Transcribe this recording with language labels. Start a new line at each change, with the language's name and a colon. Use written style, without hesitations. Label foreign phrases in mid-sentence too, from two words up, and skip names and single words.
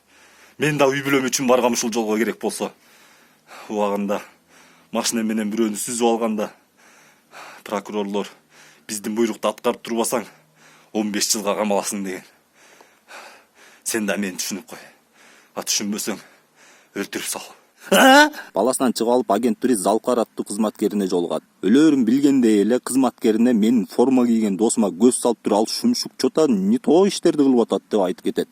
Kyrgyz: Мен да үй бүлөм үчүн баргам ушул жолго керек болсо. Убагында машина менен бирөөнү сүзүп алганда прокурорлор биздин буйрукту аткарып турбасаң 15 жылга камаласың деген. Сен да мени түшүнүп кой. Түшүнбөсөң өлтүрүп сал. Баласынан чыгып алып агент турист Залкар аттуу кызматкерине жолугат. Өлөрүн билгендей эле кызматкерине "Мен форма кийген досума көз салып туруп, ал шумшук
Russian: чота не то
Kyrgyz: иштерди кылып атат" деп айтып кетет.